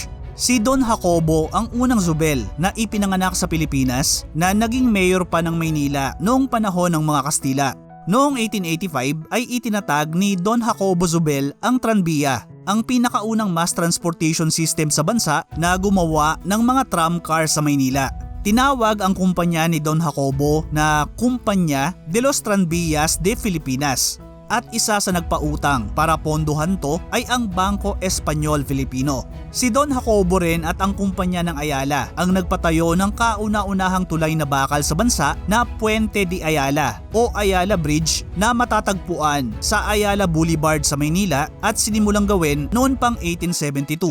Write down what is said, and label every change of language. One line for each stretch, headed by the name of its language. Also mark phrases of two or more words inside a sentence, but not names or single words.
Filipino: Si Don Jacobo ang unang Zubel na ipinanganak sa Pilipinas na naging mayor pa ng Maynila noong panahon ng mga Kastila. Noong 1885 ay itinatag ni Don Jacobo Zubel ang Tranvia, ang pinakaunang
English: mass transportation system
Filipino: sa bansa na gumawa ng mga tramcar sa Maynila. Tinawag ang kumpanya ni Don Jacobo na Compañía de los Tranvías de Filipinas. At isa sa nagpautang para pondohan to ay ang Bangko Espanyol Filipino. Si Don Jacobo rin at ang kumpanya ng Ayala ang nagpatayo ng kauna-unahang tulay na bakal sa bansa na Puente de Ayala o Ayala Bridge na matatagpuan sa Ayala Boulevard sa Maynila at sinimulang gawin noon pang 1872.